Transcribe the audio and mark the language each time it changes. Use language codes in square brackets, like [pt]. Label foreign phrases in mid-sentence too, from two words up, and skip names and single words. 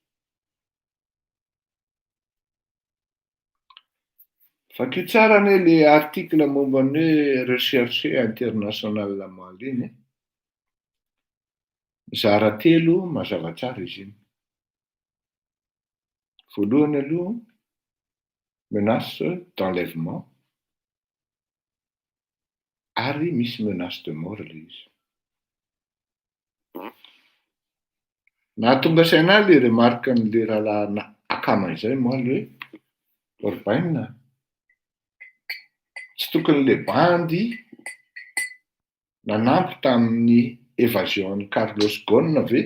[mg] Vakio tsara anie le article momba ny hoe [fr] recherche international [mg] moaly iny. Mizara telo mazava tsara izy iny. Voalohany aloha, [fr] menace d'enlèvement [mg] ary misy [fr] menace de mort [mg] le izy. Nahatonga saina le remarque an'le rahalahy akama izay moaly hoe Orbaina, tsy tokony le bandy nanampy tamin'ny évasion Carlos Ghosn ve?